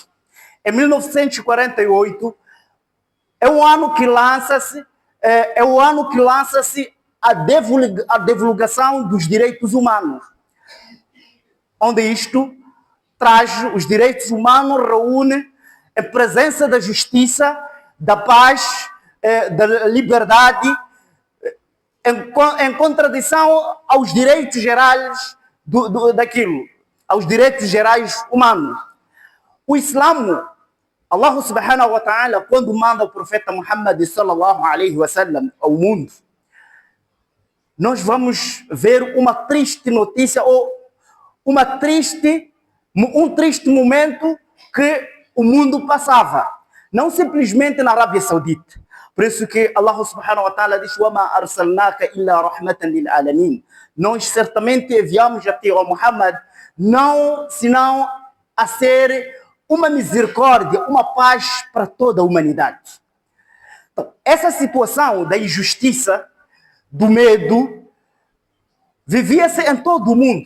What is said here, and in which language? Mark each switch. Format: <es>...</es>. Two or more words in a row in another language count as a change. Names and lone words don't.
<pt>Em 1948, é o ano que lança-se a divulgação dos direitos humanos, onde isto traz os direitos humanos, reúne a presença da justiça, da paz, da liberdade, em contradição aos direitos gerais aos direitos gerais humanos. O Islamo,</pt> <ar>الله سبحانه وتعالى,</ar> <pt>quando manda o profeta Muhammad</pt> <ar>sallallahu alayhi wa sallam</ar> <pt>ao mundo, nós vamos ver uma triste notícia ou um triste momento que o mundo passava, não simplesmente na Arábia Saudita. Por isso que</pt> <ar>Allah subhanahu wa ta'ala</ar> <pt>diz:</pt> <ar>"Wa ma arsalnaka illa rahmatan lil alamin."</ar> <pt>Nós certamente enviamos a ti, ó Muhammad, senão a ser uma misericórdia, uma paz para toda a humanidade. Então, essa situação da injustiça, do medo, vivia-se em todo o mundo.</pt>